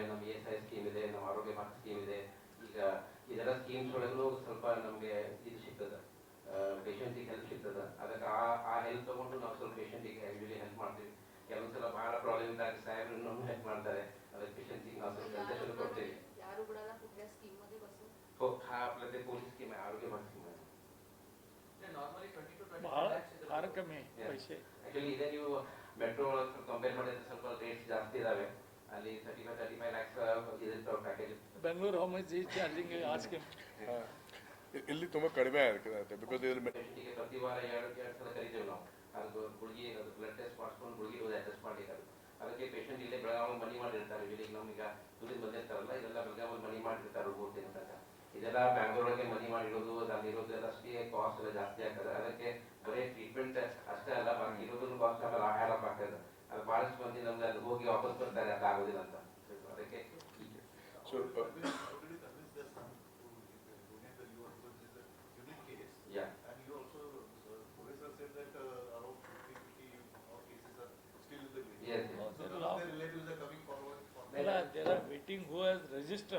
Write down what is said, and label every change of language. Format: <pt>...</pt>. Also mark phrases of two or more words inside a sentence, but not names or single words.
<kn>ನಮ್ಮ ESI ಸ್ಕೀಮ್ ಇದೆ, ನಮ್ಮ ಆರೋಗ್ಯ ಭಾರತ್ ಸ್ಕೀಮ್ ಇದೆ. ಈಗ ಇದೆಲ್ಲ ಸ್ಕೀಮ್ಸ್ ಒಳಗೂ ಸ್ವಲ್ಪ ನಮಗೆ ಇದು ಸಿಗ್ತದೆ, ಪೇಷಂಟಿಗೆ ಹೆಲ್ಪ್ ಸಿಗ್ತದೆ. ಅದಕ್ಕೆ ಆ ಹೆಲ್ಪ್ ತಗೊಂಡು ನಾವು ಸ್ವಲ್ಪ ಪೇಷಂಟಿಗೆ</kn> <en>usually help</en> <kn>ಮಾಡ್ತೀವಿ. ಕೆಲವೊಂದ್ಸಲ ಬಹಳ ಪ್ರಾಬ್ಲಮ್ ಇದ್ದಾಗ ಸಾಹೇಬ್ರು ನಮ್ಗೆ ಹೆಲ್ಪ್ ಮಾಡ್ತಾರೆ. ಅದಕ್ಕೆ ಪೇಷಂಟಿಗೆ ನಾವು ಸ್ವಲ್ಪ ಕನ್ಸೆಷನ್ ಕೊಡ್ತೀವಿ.</kn> <mr>यार उघडायला कुठल्या स्कीम मध्ये बसू हो, हा आपलं ते पोलीस स्कीम आहे, आरोग्य भात स्कीम आहे.</mr> <en>नॉर्मली 20 to 25</en> <kn>ಬಹಳ lakhs ಇದೆ. ಭಾಳ ಕಮ್ಮಿ ಪೈಸೆ. ಆಕ್ಚುಲಿ ಇದೇ ನೀವು</kn> <en>metro compare</en> <kn>ಮಾಡಿದ್ರೆ ಸ್ವಲ್ಪ ರೇಟ್ಸ್ ಜಾಸ್ತಿ ಇದಾವೆ. ಅಲ್ಲಿ 35 lakhs ಇದೆ ಪ್ಯಾಕೇಜ್. ಬೆಂಗಳೂರು</kn> <en>how much is charging a scheme?</en> <kn>ಇಲ್ಲಿ ತುಂಬಾ ಕಡಿಮೆ ಆಗುತ್ತೆ ಬಿಕಾಸ್ ಇದ್ರಲ್ಲಿ ಪೇಷಂಟಿಗೆ ಪ್ರತಿ ವಾರ ಎರಡು ಸಲ ಕರಿತೇವೆ ನಾವು. ಅದು ಗುಳಿಗೆ, ಅದು</kn> <en>blood test</en> <kn>ಮಾಡಿಸ್ಕೊಂಡು ಗುಳಿಗೆ ಅಡ್ಜಸ್ಟ್ ಮಾಡಿದ್ದಾರೆ. ಅದಕ್ಕೆ ಪೇಷಂಟ್ ಇಲ್ಲೇ ಬೆಳಗಾವಿ ಮನಿ ಮಾಡಿರ್ತಾರೆ. ಇಲ್ಲಿ ನಮ್ಗೆ ದುಡಿದು ಬಂದಿರ್ತಾರಲ್ಲ, ಇದೆಲ್ಲ ಬೆಳಗಾವಿ ಮನಿ ಮಾಡಿರ್ತಾರೆ 3 ದಿನ ತನಕ. ಇದೆಲ್ಲ ಬ್ಯಾಂಗ್ಳೂರಿಗೆ ಮನಿ ಮಾಡಿರೋದು, ಅಲ್ಲಿರೋದು ಎಲ್ಲ ಅಷ್ಟೇ ಕಾಸ್ಟ್ ಎಲ್ಲ ಜಾಸ್ತಿ ಆಗ್ತದೆ. ಅದಕ್ಕೆ ಬರೀ ಟ್ರೀಟ್ಮೆಂಟ್ ಅಷ್ಟೇ ಅಲ್ಲ, ಬಾಕಿ ಇರೋದನ್ನು ಕಾಸ್ಟ್ ಆಮೇಲೆ ಆಹಾರ ಆಗ್ತದೆ. ಅದು ಬಹಳಷ್ಟು ಮಂದಿ ನಮ್ಗೆ ಅದು ಹೋಗಿ ವಾಪಸ್ ಬರ್ತಾರೆ, ಅದು ಆಗೋದಿಲ್ಲ ಅಂತ. ಅದಕ್ಕೆ yeah.</kn> <en>And you also, police have said that around 50 more cases are still in the grave. Yes, So yes. none of the relatives are coming forward for There are waiting who has registered.</en>